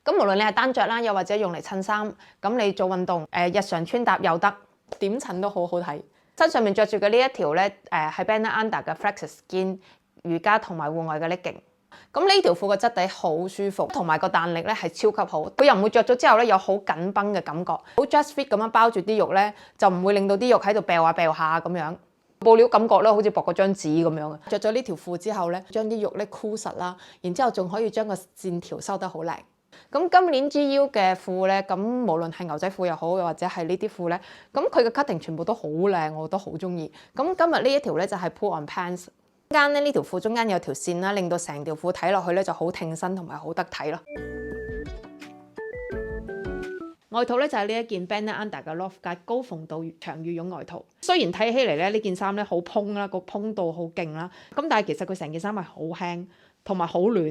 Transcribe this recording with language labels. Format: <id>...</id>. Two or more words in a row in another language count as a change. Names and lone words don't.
<yue>咁無論你係單着啦，又或者用嚟襯衫，咁你做運動日常穿搭又得，點襯都好好睇。身上面着住嘅呢一條咧係 Banner Under 嘅 Flex Skin 瑜伽同埋戶外嘅 legging。咁呢條褲嘅質地好舒服，同埋個彈力咧係超級好，佢又唔會着咗之後咧有好緊繃嘅感覺，好</yue> <en>just fit</en> <yue>咁樣包住啲肉咧，就唔會令到啲肉喺度掉下掉下咁樣。布料感覺咧好似薄過張紙咁樣。着咗呢條褲之後咧，將啲肉咧箍實啦，然之後仲可以將個線條收得好靚。咁今年 GU 嘅褲咧，咁無論係牛仔褲又好，又或者係呢啲褲咧，咁佢嘅 cutting 全部都好靚，我都好中意。咁今日呢一條咧就係</yue> <en>pull on pants。</en> <yue>中間咧呢條褲中間有條線啦，令到成條褲睇落去咧就好挺身同埋好得體咯。外套咧就係呢一件 Banner Under 嘅 Loft 界高縫度長羽絨外套。雖然睇起嚟咧呢件衫咧好蓬啦，個蓬度好勁啦，咁但係其實佢成件衫係好輕同埋好暖。</yue>